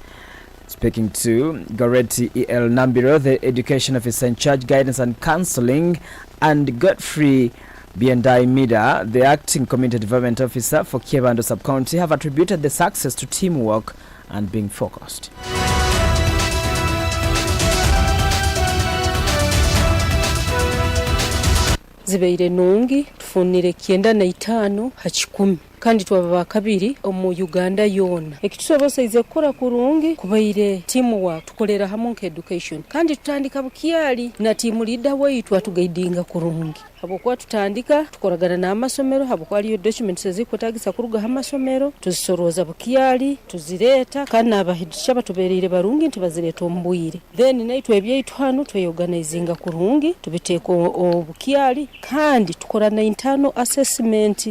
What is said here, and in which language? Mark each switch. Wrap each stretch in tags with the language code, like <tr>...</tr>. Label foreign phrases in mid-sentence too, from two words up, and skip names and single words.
<en>Speaking to Goreti E.L. Nambiro, the education officer in charge, guidance and counseling, and Godfrey Biendai Mida, the acting community development officer for Kiebando sub-county, have attributed the success to teamwork and being focused.</en> <nyo>Zibeire nungi tufunire 95 ha 10 kandi twaba kabiri omu Uganda yona ekitusobosaize kukora kurungi kubaire teamwork tukolera hamwe nka education kandi tutandika bukiyali na</nyo> <en>team leader</en> <nyo>waitu atugaidinga kurungi habokwa tutandika tukoragana na amasomero habokwa aliyo documents ezikotagisa kuruga amasomero tuzisoroza bukiyali tuzireta kandi abahidisha batuberire barungi ntibazireta ombwire then naitwe ebyaitu hano tweorganizinga kurungi tubiteko obukiyali kandi tukora na</nyo> <en>internal assessment</en>